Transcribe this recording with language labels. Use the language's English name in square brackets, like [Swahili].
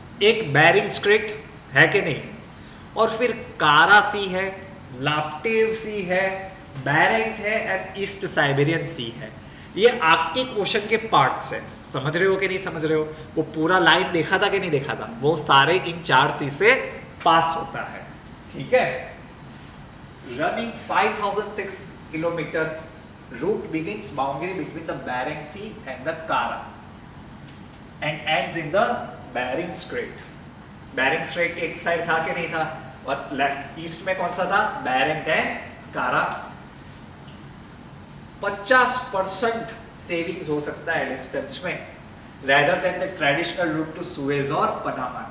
[Hindi] एक bearing straight है कि नहीं, और फिर कारा सी है, लाप्टेव सी है, बेरिंग है एंड ईस्ट साइबेरियन सी है। ये आर्कटिक ओशन के पार्ट्स है, समझ रहे हो कि नहीं समझ रहे हो? वो पूरा लाइन देखा था कि नहीं देखा था? वो सारे इन 4 सी से पास होता है, ठीक है? [English] running 5006 kilometer, route begins boundary between the Bering Sea and the Kara and ends in the [Hindi] bearing straight. Bearing straight एक साइड था कि नहीं था, और लेफ्ट ईस्ट में कौन सा था, बैरेंट एंड कारा। 50% सेविंग्स हो सकता है डिस्टेंस में, [English] rather than the traditional route to Suez [Hindi] और पनामा।